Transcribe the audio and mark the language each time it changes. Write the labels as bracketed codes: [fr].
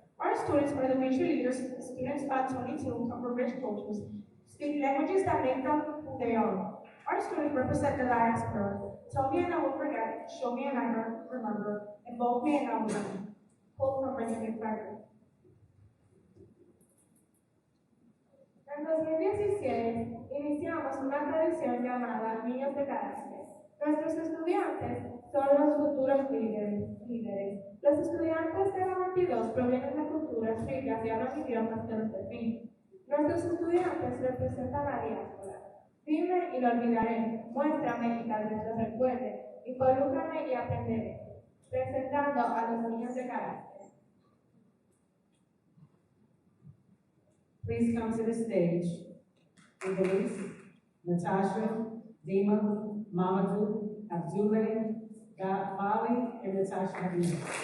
[en] Our students are the future leaders. Students at 22 come from rich cultures, speak languages that make them who they are. Our students represent the diaspora. Tell me and I will forget, show me and I will remember, invoke me and I will remember. Quote from Benjamin Franklin. [es] En 2017 iniciamos una tradición llamada Niños de Carácter. Nuestros estudiantes son los futuros líderes. Los estudiantes de la 22 provienen de culturas ricas y hablan idiomas que los definen. Nuestros estudiantes representan la diáspora. Dime y lo olvidaré, muéstrame y tal vez lo recuerde, involúcrame y aprenderé, presentando a los niños de carácter. [en] Please come to the stage. Elise, Natasha, Dima, Mamadou, Abdullah, Mali, and Natasha Habib.